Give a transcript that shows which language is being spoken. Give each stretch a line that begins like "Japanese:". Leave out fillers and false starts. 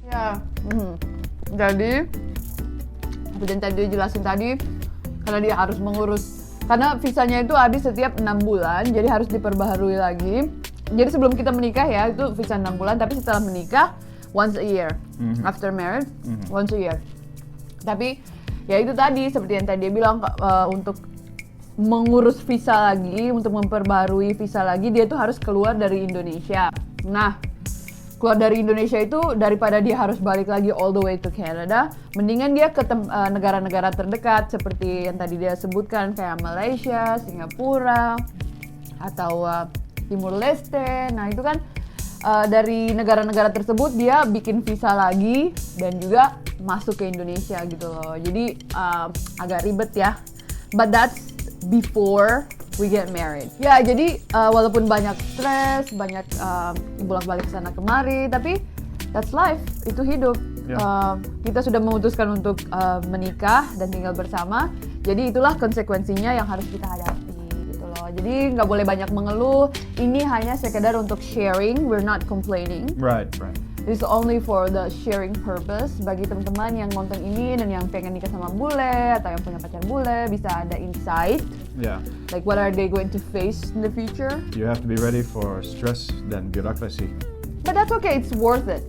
Indonesian: Ya. Jadi seperti yang tadi jelasin tadi, karena dia harus mengurus, karena visanya itu habis setiap 6 bulan, jadi harus diperbaharui lagi. Jadi sebelum kita menikah ya itu visa 6 bulan, tapi setelah menikah
English: once a year. After marriage once a year.
Indonesian: Tapi ya itu tadi seperti yang tadi dia bilang untuk mengurus visa lagi, untuk memperbarui visa lagi, dia tuh harus keluar dari Indonesia. Nah, keluar dari Indonesia itu daripada dia harus balik lagi
English: all the way to Canada,
Indonesian: mendingan dia ke negara-negara terdekat seperti yang tadi dia sebutkan kayak Malaysia, Singapura, atau Timur Leste. Nah itu kan dari negara-negara tersebut dia bikin visa lagi dan juga masuk ke Indonesia gitu loh. Jadi agak ribet ya.
English: But that's before we get married.
Indonesian: Ya jadi walaupun banyak stres, banyak bolak-balik sana kemari, tapi
English: that's life,
Indonesian: itu hidup. Kita sudah memutuskan untuk menikah dan tinggal bersama. Jadi itulah konsekuensinya yang harus kita hadapi. Jadi nggak boleh banyak mengeluh. Ini hanya sekedar untuk sharing.
English: We're not complaining. Right. This is only for the sharing purpose.
Indonesian: Bagi teman-teman yang nonton ini dan yang pengen nikah sama bule atau yang punya pacar bule, bisa ada insight.
English: Yeah. Like what are they going to face in the future? You have to be ready for stress
Indonesian: dan birokrasi.
English: But that's okay, it's worth it.